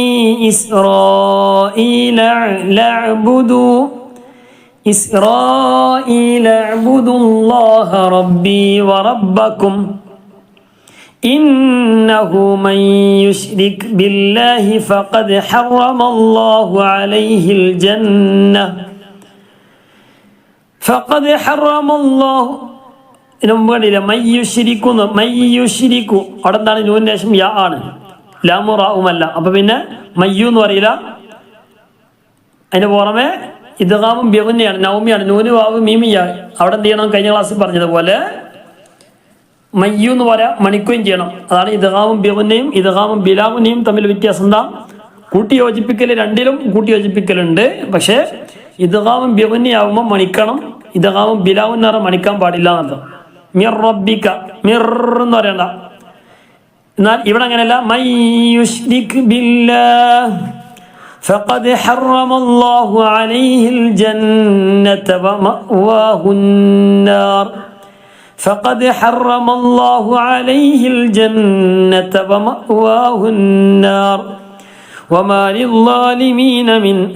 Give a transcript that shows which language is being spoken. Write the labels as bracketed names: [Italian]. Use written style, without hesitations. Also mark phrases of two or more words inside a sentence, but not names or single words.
[Arabic] إسرائيل اعبدوا الله ربي وربكم إنه من يشرك بالله فقد حرم الله عليه الجنة فقد حرم الله [Malayalam] ഇതിനു മുമ്പ് കണ്ടില്ല മയ്യുഷിരിക്കു അവിടെ എന്താണ് നൂനിന് ശേഷം യാ ആണ്, ലാമു റാവുമല്ല. അപ്പൊ പിന്നെ മയ്യു എന്ന് പറയില്ല. അതിന് പുറമെ ഇദ്ഗാമും ബിഗുന്നയാണ്, നൗമിയാണ്, നൂന് വാവ് മീമിയ. അവിടെ എന്ത് ചെയ്യണം? കഴിഞ്ഞ ക്ലാസ്സിൽ പറഞ്ഞതുപോലെ മയ്യു എന്ന് പറയാം, മണിക്കുകയും ചെയ്യണം. അതാണ് ഇദ്ഗാമും ബിഗുന്നയും ഇദ്ഗാമും ബിലാഗുന്നയും തമ്മിൽ വ്യത്യാസം. എന്താ? കൂട്ടി യോജിപ്പിക്കൽ രണ്ടിലും കൂട്ടി യോജിപ്പിക്കലുണ്ട്. പക്ഷേ ഇദ്ഗാമും ബിഗുന്നയാവുമ്പോൾ മണിക്കണം, ഇദ്ഗാമും ബിലാഗുന്ന മണിക്കാൻ പാടില്ല എന്നർത്ഥം. [Arabic] من ربك [Malayalam] മിർ എന്ന് പറയണ്ട. എന്നാൽ ഇവിടെ അങ്ങനെയല്ല. [Arabic] من يشرك بالله فقد حرم الله عليه الجنة ومأواه النار فقد حرم الله عليه الجنة ومأواه النار وما للظالمين من